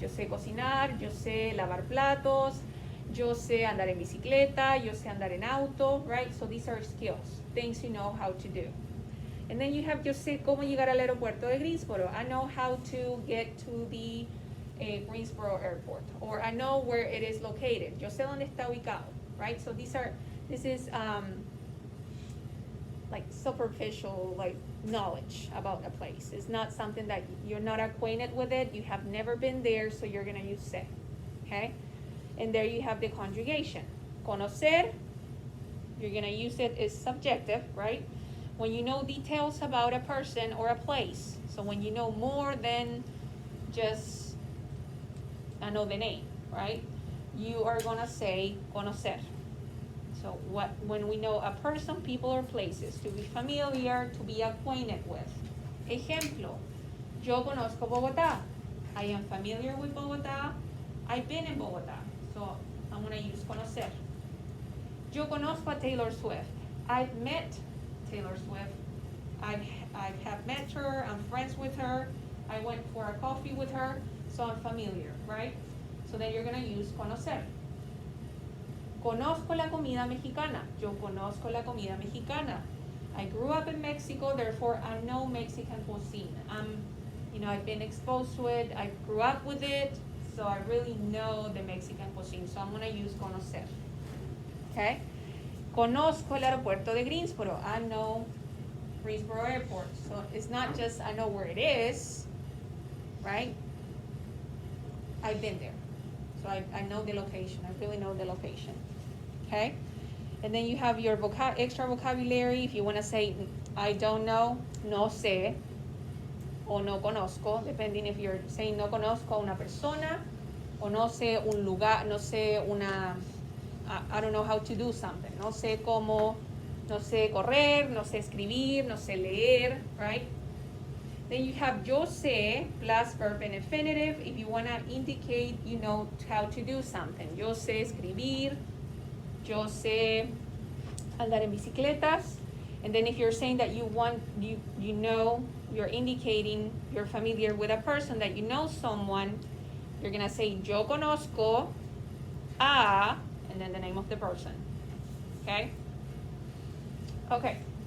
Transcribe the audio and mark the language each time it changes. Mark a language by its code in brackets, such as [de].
[es] Yo sé cocinar, yo sé lavar platos, yo sé andar en bicicleta, yo sé andar en auto, right? [en] So these are skills, things you know how to do. And then you have yo sé cómo llegar al aeropuerto de Greensboro. I know how to get to the Greensboro airport, or I know where it is located. [es] Yo sé dónde está ubicado, right? [en] So this is like superficial, like knowledge about a place. It's not something that you're not acquainted with it, you have never been there, so you're gonna use sé, okay? And there you have the conjugation. Conocer, you're gonna use it as subjective, right? When you know details about a person or a place. So when you know more than just know the name, right? You are gonna say conocer. So when we know a person, people, or places, to be familiar, to be acquainted with. [es] Ejemplo, yo conozco Bogotá. [en] I am familiar with Bogotá. I've been in Bogotá. So I'm gonna use conocer. Yo conozco a Taylor Swift. I've met Taylor Swift. I have met her, I'm friends with her, I went for a coffee with her, so I'm familiar, right? So then you're gonna use conocer. [es] Conozco la comida mexicana. Yo conozco la comida mexicana. [en] I grew up in Mexico, therefore I know Mexican cuisine. I've been exposed to it, I grew up with it, so I really know the Mexican cuisine, so I'm gonna use conocer. Okay? [es] Conozco el aeropuerto de Greensboro. [en] I know Greensboro Airport. So it's not just I know where it is, right? I've been there. So I know the location. I really know the location. Okay? And then you have your extra vocabulary. If you want to say I don't know, no sé, o no conozco, depending if you're saying no conozco una persona, o no sé un lugar, no sé una, I don't know how to do something. [es] No sé cómo, no sé correr, no sé escribir, no sé leer, right? [en] Then you have yo sé plus verb and infinitive if you want to indicate you know how to do something. [es] Yo sé escribir, yo sé andar en bicicletas. [en] And then if you're saying that you know, you're indicating you're familiar with a person, that you know someone, you're going to say yo conozco a, and then the name of the person. Okay? Okay.